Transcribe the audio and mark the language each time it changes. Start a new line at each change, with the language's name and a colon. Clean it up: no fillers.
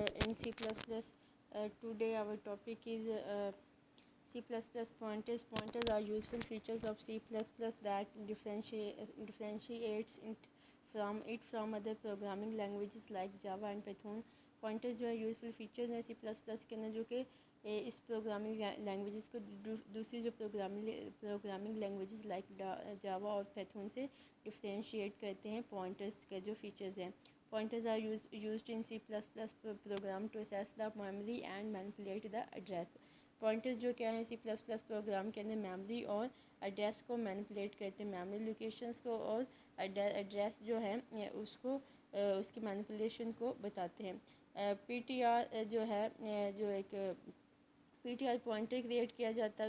English: In C++, today our topic is C++ pointers. Pointers are useful features of C++ that differentiates it from other programming languages like Java and Python.
Urdu: Pointers جو ہے useful features ہیں C++ کے اندر جو کہ اس programming languages کو دوسری جو programming languages like Java اور پیتھون سے ڈفرینشیٹ کرتے ہیں.
English: Pointers کے جو features ہیں, pointers are used in C++ program to access the memory and manipulate the address.
Urdu: pointers جو کیا ہیں C++ پروگرام کے اندر میموری اور ایڈریس کو مینیپولیٹ کرتے ہیں, میموری لوکیشنز کو اور ایڈریس جو ہے اس کو اس کی مینیپولیشن کو بتاتے ہیں. پی ٹی آر جو ہے جو ایک P T R pointer create کیا جاتا ہے.